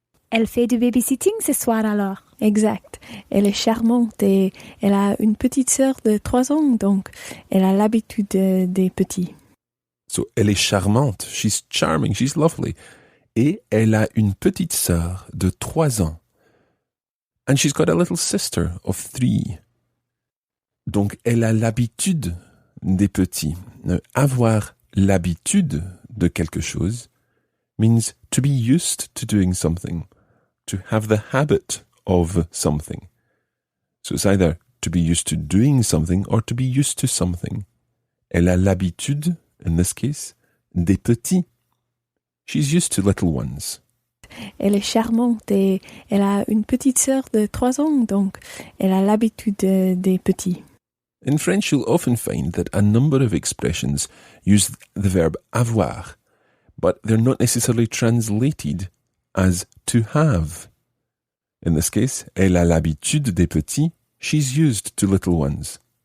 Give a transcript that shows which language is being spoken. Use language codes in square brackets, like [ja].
[fr] Elle fait du babysitting ce soir alors. Exact. Elle est charmante et elle a une petite sœur de 3 ans, donc elle a l'habitude des petits. [en] So, [fr] elle est charmante. [en] She's charming. She's lovely. [fr] Et elle a une petite sœur de 3 ans. [en] And she's got a little sister of 3. [fr] Donc, elle a l'habitude des petits. Avoir l'habitude de quelque chose [en] means to be used to doing something, to have the habit of something. So it's either to be used to doing something or to be used to something. [fr] Elle a l'habitude, [en] in this case, [fr] des petits. [en] She's used to little ones. [fr] Elle est charmante et elle a une petite sœur de 3 ans, donc elle a l'habitude des petits. [en] In French, you'll often find that a number of expressions use the verb avoir, but they're not necessarily translated as to have. In this case, [fr] elle a l'habitude des petits. [en] She's used to little ones.